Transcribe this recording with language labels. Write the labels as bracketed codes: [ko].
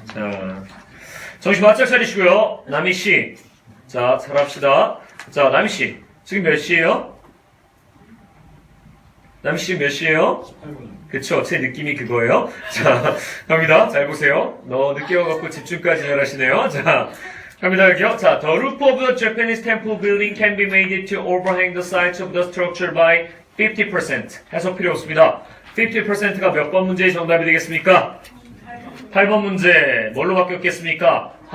[ko] 자, 정신 바짝 차리시고요. 나미씨. 자, 잘합시다. 자, 나미씨. 지금 몇 시에요? 나미씨 몇 시에요? 18분. 그쵸, 제 느낌이 그거예요. 자, 갑니다. 잘 보세요. 늦게 와갖고 집중까지 잘하시네요. 자, 갑니다. 여기요. [en] 자, the roof of the Japanese temple building can be made to overhang the sides of the structure by 50%. [ko] 해석 필요 없습니다. 50%가 몇 번 문제의 정답이 되겠습니까? 8번 문제. 뭘로 바뀌었겠습니까?